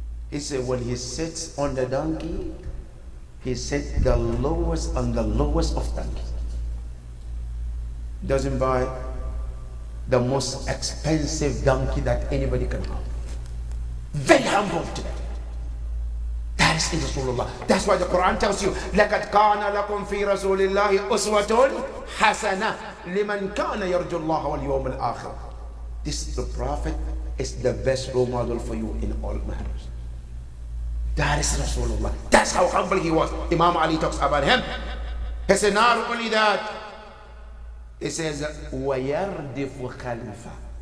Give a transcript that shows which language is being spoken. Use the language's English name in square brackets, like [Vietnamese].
[English] He said, when he sits on the donkey, he sits the lowest on the lowest of donkeys. Doesn't buy the most expensive donkey that anybody can have. Very humble today. That is in Rasulullah. That's why the Quran tells you, [Arabic] لَقَدْ كَانَ لَكُمْ فِي رَسُولِ اللَّهِ أُسْوَةٌ حَسَنَةٌ لِمَنْ كَانَ يَرْجُو اللَّهَ وَالْيَوْمَ الْآخِرِ. [English] This, the Prophet, is the best role model for you in all matters. That is Rasulullah. That's how humble he was. Imam Ali talks about him. He said, not only that, he says, [Arabic] وَيَرْدِفُ خَلْفًا.